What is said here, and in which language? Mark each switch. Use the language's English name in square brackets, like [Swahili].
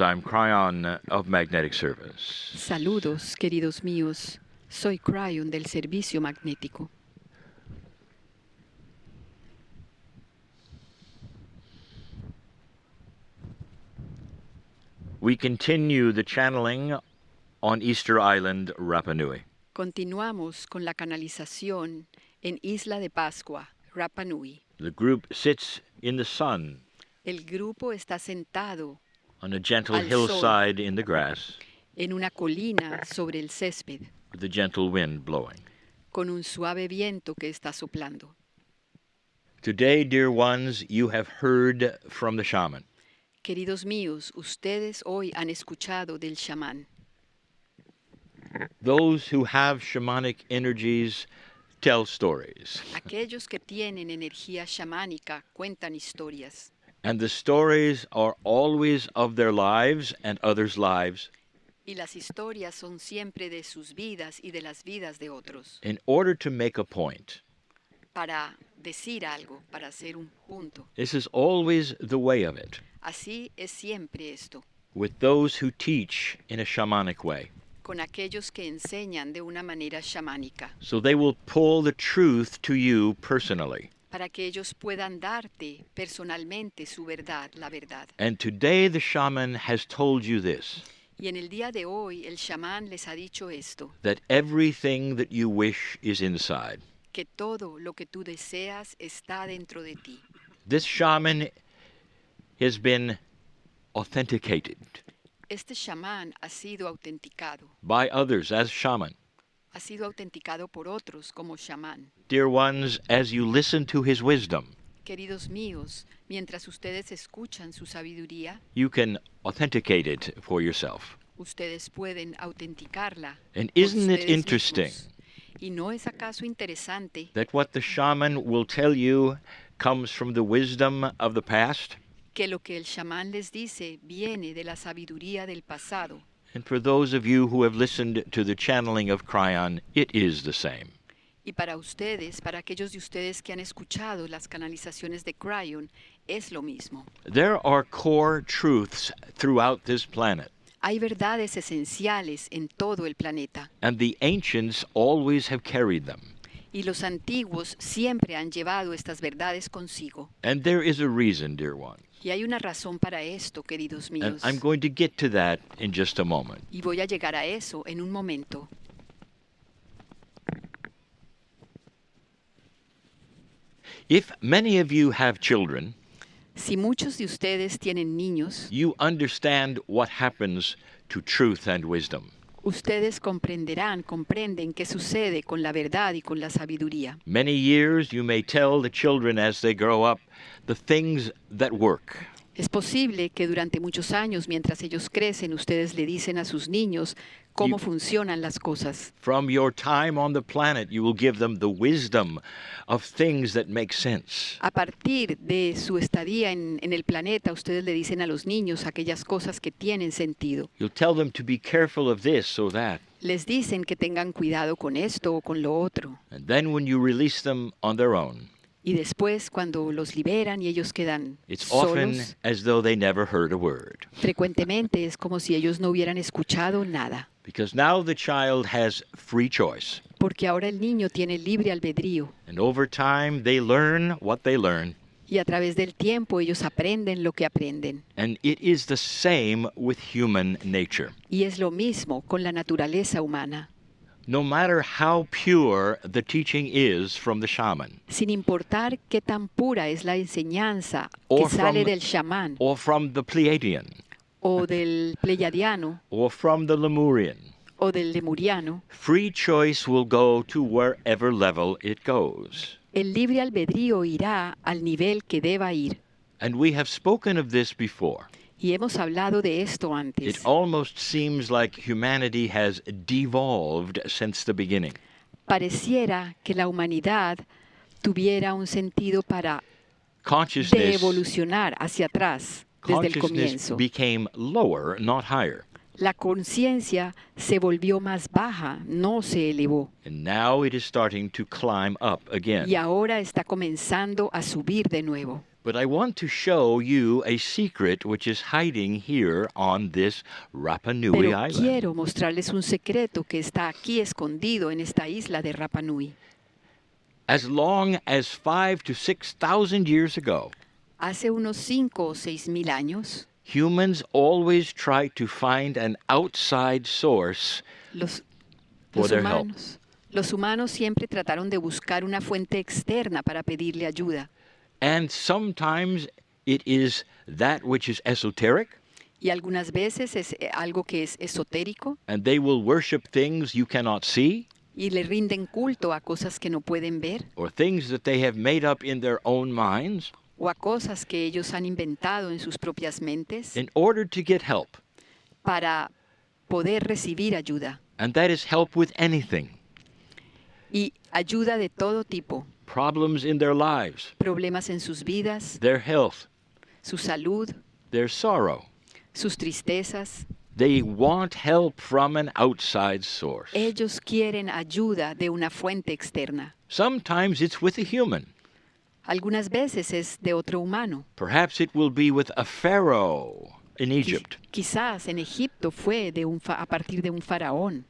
[English] I'm Kryon of Magnetic Service. [Spanish] Saludos, queridos míos. Soy Kryon del Servicio Magnético. [English] We continue the channeling on Easter Island, Rapa Nui. [Spanish] Continuamos con la canalización en Isla de Pascua, Rapa Nui. [English] The group sits in the sun [Spanish] El grupo está sentado [English] on a gentle [Spanish] al [English] hillside in the grass [Spanish] en una colina sobre el césped, [English] with a gentle wind blowing. [Spanish] con un suave viento que está soplando. [English] Today, dear ones, you have heard from the shaman. [Spanish] Queridos míos, ustedes hoy han escuchado del chamán. [English] Those who have shamanic energies tell stories, [Spanish] Aquellos que tienen energía chamánica cuentan historias. [English] and the stories are always of their lives and others' lives [Spanish] Y las historias son siempre de sus vidas y de las vidas de otros. [English] in order to make a point. [Spanish] Para decir algo, para hacer un punto. [English] This is always the way of it, [Spanish] Así es siempre esto, [English] with those who teach in a shamanic way. [Spanish] con aquellos que enseñan de una manera chamánica, [English] So they will pull the truth to you personally. [Spanish] para que ellos puedan darte personalmente su verdad, la verdad. [English] And today the shaman has told you this, [Spanish] Y en el día de hoy el chamán les ha dicho esto, [English] that everything that you wish is inside. [Spanish] que todo lo que tú deseas está dentro de ti. [English] This shaman has been authenticated [Spanish] Este chamán ha sido autenticado, [English] by others as shaman. [Spanish] ha sido autenticado por otros como chamán. [English] Dear ones, as you listen to his wisdom, [Spanish] Queridos míos, mientras ustedes escuchan su sabiduría, [English] you can authenticate it for yourself. [Spanish] ustedes pueden autenticarla. [English] And [Spanish] por [English] isn't it [Spanish] ustedes [English] interesting [Spanish] mismos. ¿Y no es acaso interesante [English] that what the shaman will tell you comes from the wisdom of the past? [Spanish] que lo que el chamán les dice viene de la sabiduría del pasado? [English] And for those of you who have listened to the channeling of Kryon, it is the same. [Spanish] Y para ustedes, para aquellos de ustedes que han escuchado las canalizaciones de Kryon, es lo mismo. [English] There are core truths throughout this planet, [Spanish] Hay verdades esenciales en todo el planeta, [English] and the ancients always have carried them. [Spanish] y los antiguos siempre han llevado estas verdades consigo. [English] And there is a reason, dear one. [Spanish] Y hay una razón para esto, queridos [English] And [Spanish] míos. [English] I'm going to get to that in just a moment. [Spanish] Y voy a llegar a eso en un momento. [English] If many of you have children, [Spanish] Si muchos de ustedes tienen niños, [English] you understand what happens to truth and wisdom. [Spanish] ustedes comprenden qué sucede con la verdad y con la sabiduría. [English] Many years you may tell the children as they grow up the things that work. [Spanish] Es posible que durante muchos años, mientras ellos crecen, ustedes le dicen a sus niños cómo funcionan las cosas. [English] From your time on the planet, you will give them the wisdom of things that make sense. [Spanish] A partir de su estadía en el planeta, ustedes le dicen a los niños aquellas cosas que tienen sentido. [English] You'll tell them to be careful of this or that. [Spanish] Les dicen que tengan cuidado con esto o con lo otro. [English] And then when you release them on their own, [Spanish] Y después, cuando los liberan y ellos quedan [English] it's often [Spanish] solos, [English] as though they never heard a word. [Spanish] frecuentemente es como si ellos no hubieran escuchado nada. [English] Because now the child has free choice. [Spanish] Porque ahora el niño tiene libre albedrío. [English] And over time, they learn what they learn. [Spanish] Y a través del tiempo ellos aprenden lo que aprenden. [English] And it is the same with human nature. [Spanish] Y es lo mismo con la naturaleza humana. [English] No matter how pure the teaching is from the shaman, [Spanish] Sin importar qué tan pura es la enseñanza [English] Or [Spanish] que sale [English] from- [Spanish] del chamán [English] or from the Pleiadian, [Spanish] o del pleiadiano [English] or from the Lemurian, [Spanish] o del lemuriano, [English] free choice will go to wherever level it goes. [Spanish] el libre albedrío irá al nivel que deba ir. [English] And we have spoken of this before. [Spanish] Y hemos hablado de esto [English] It [Spanish] antes. [English] almost seems like humanity has devolved since the beginning. [Spanish] Pareciera que la humanidad tuviera un sentido para de [English] Consciousness, [Spanish] evolucionar hacia atrás desde el [English] consciousness [Spanish] comienzo. [English] became lower, not higher. [Spanish] La conciencia se volvió más baja, no se elevó. [English] And now it is starting to climb up again. [Spanish] Y ahora está comenzando a subir de nuevo. [English] But I want to show you a secret which is hiding here on this Rapa Nui [Spanish] Pero [English] island. [Spanish] quiero mostrarles un secreto que está aquí escondido en esta isla de Rapa Nui. [English] As long as 5,000 to 6,000 years ago, [Spanish] Hace unos 5 o 6 mil años, [English] humans always try to find an outside source [Spanish] los, [English] for [Spanish] los [English] their help. [Spanish] los humanos siempre trataron de buscar una fuente externa para pedirle ayuda. [English] And sometimes it is that which is esoteric, [Spanish] Y algunas veces es algo que es esotérico [English] and they will worship things you cannot see, [Spanish] y le rinden culto a cosas que no pueden ver [English] or things that they have made up in their own minds [Spanish] o a cosas que ellos han inventado en sus propias mentes [English] in order to get help. [Spanish] para poder recibir ayuda. [English] And that is help with anything. [Spanish] Y ayuda de todo tipo, [English] Problems in their lives, [Spanish] problemas en sus vidas, [English] their health, [Spanish] su salud, [English] their sorrow. [Spanish] sus tristezas. [English] They want help from an outside source. [Spanish] Ellos quieren ayuda de una fuente externa. [English] Sometimes it's with a human. [Spanish] Algunas veces es de otro humano. [English] Perhaps it will be with a pharaoh in Egypt. [Spanish] Quizás en Egipto fue a partir de un faraón